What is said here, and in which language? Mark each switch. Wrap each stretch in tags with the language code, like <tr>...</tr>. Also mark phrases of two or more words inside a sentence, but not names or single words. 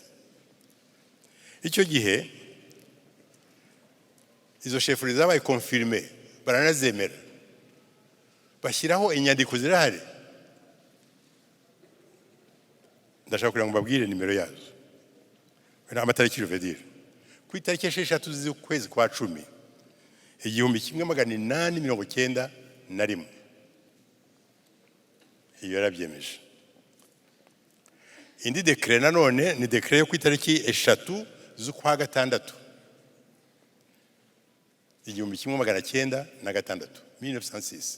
<rw>Icyo gihe izo chefferie zabaye confirmé, baranazemera, bashyiraho inyandiko zirahari. Ndashaka kugira ngo mbabwire nimero yazo, amatariki</rw> <fr>je veux dire.</fr> <rw>Ku itariki 6 z'ukwezi kwa 10 1891 iyo yarabyemeje. Indi decret nanone ni decret yo ku itariki 3 z'ukwa 6 1906.</rw>